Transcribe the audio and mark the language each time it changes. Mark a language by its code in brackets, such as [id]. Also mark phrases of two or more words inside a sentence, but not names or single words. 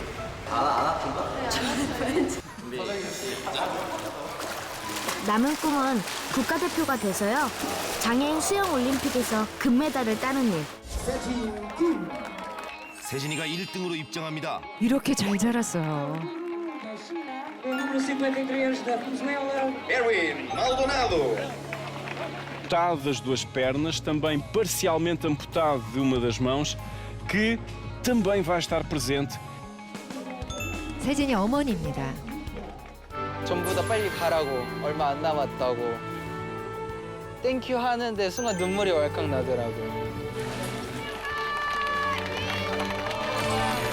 [ko] 안 아픈 거? 남은 꿈은 국가대표가 돼서요, 장애인 수영 올림픽에서 금메달을 따는 일. 세진이가 1등으로 입장합니다. 이렇게 잘 자랐어요. [pt] Erwin Maldonado. Amputado das duas pernas, também parcialmente amputado de uma das mãos, que também vai estar presente. [ko] 세진이 어머니입니다. 전부 다 빨리 가라고, 얼마 안 남았다고 땡큐 하는데 순간 눈물이 왈칵 나더라고요.